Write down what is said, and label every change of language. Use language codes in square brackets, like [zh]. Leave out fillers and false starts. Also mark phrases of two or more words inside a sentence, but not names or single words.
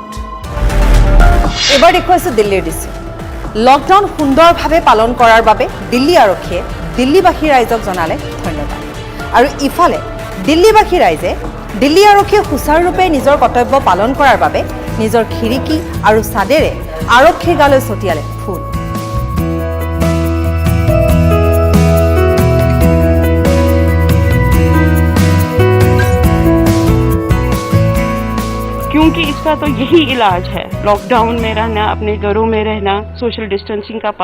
[as] এবাৰ দেখুৱাইছে দিল্লীৰ দৃশ্য লকডাউন সুন্দৰভাৱে পালন কৰাৰ বাবে দিল্লী আৰক্ষীয়ে দিল্লীবাসী ৰাইজক জনালে ধন্যবাদ আৰু ইফালে দিল্লীবাসী ৰাইজে দিল্লী আৰক্ষীয়ে সুচাৰুৰূপে নিজৰ কৰ্তব্য পালন কৰাৰ বাবে নিজৰ খিৰিকী আৰু চাদেৰে আৰক্ষীৰ গালৈ ছটিয়ালে ফুল [hi] क्योंकि इसका तो यही इलाज है लॉकडाउन में रहना अपने घरों में रहना [en] social distancing [hi] का